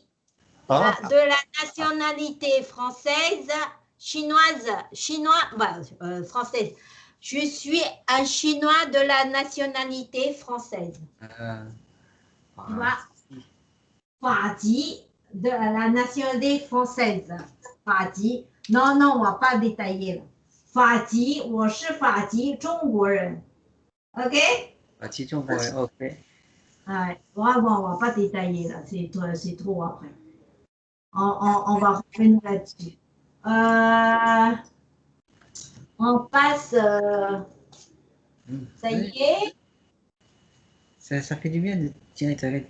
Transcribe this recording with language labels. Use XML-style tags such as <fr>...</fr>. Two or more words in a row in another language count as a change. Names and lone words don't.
<fr>De la nationalité française, chinoise, française. Je suis un Chinois de la nationalité française. Tu vois? Fadi, de la nationalité française. Fadi. Non, on va pas détailler là. Fadi,</fr> <zh>我是法籍中国人. OK? 法籍中国人 OK.</zh> <fr>On va pas détailler là, c'est trop après. On va revenir là-dessus. On passe. Ça y est. Ça fait du bien de tirer ta lettre.</fr>